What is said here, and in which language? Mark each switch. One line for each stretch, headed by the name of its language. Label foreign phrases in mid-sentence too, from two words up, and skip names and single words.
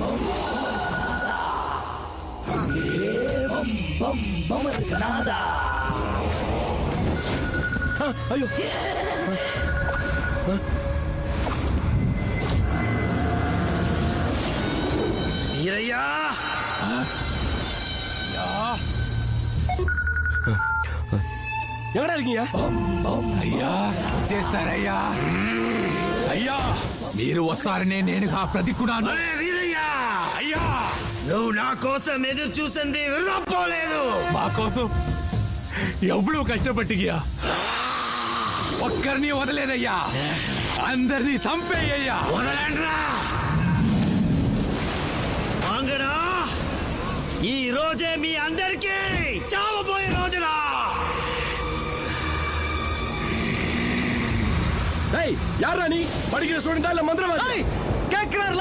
Tamil: ஐயோ வீரையா எங்கடா இருக்கீங்க?
Telugu: అయ్యా వచ్చేస్తారయ్యా. అయ్యా మీరు వస్తారనే నేనుగా ప్రతికున్నాను. వీరయ్యా అయ్యా నువ్వు నా కోసం ఎదురు చూసింది వృధా పోలేదు. మా కోసం ఎవ్వరూ కష్టపట్టిగా ఒక్కరిని వదలేదయ్యా. అందరినీ చంపేయ్యా. వదలండ్రా. వాంగడా ఈ రోజే మీ అందరికీ చావబోయే రోజురా.
Tamil: யாரா நீ? படிக்கிற ஸ்டூடெண்டா இல்ல மந்திரவாதி? கேக்குறாருல